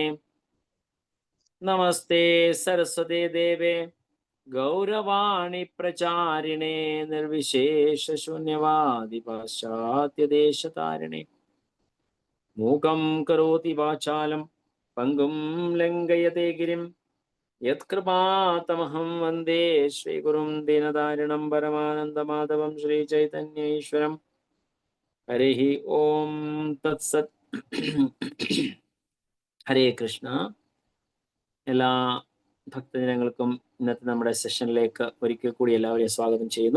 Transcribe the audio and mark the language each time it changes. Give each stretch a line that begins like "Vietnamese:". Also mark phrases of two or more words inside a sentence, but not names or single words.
Sanskrit: नमस्ते सरस्वते देवे गौरवाणी प्रचारिणे निर्विशेष शून्यवादि पाश्चात्य देशतारिणे. मूकं करोति वाचालं पंगुं लंघयते गिरिं यत्कृपा तमहं वन्दे श्रीगुरुं दीनतारिणम् परमानन्दमाधवं श्रीचैतन्येश्वरम्. हरि ॐ तत्सत्.
Malayalam: ഹരേ കൃഷ്ണ. എല്ലാ ഭക്തജനങ്ങൾക്കും ഇന്നത്തെ നമ്മുടെ സെഷനിലേക്ക് ഒരിക്കൽ കൂടി എല്ലാവരെയും സ്വാഗതം ചെയ്യുന്നു.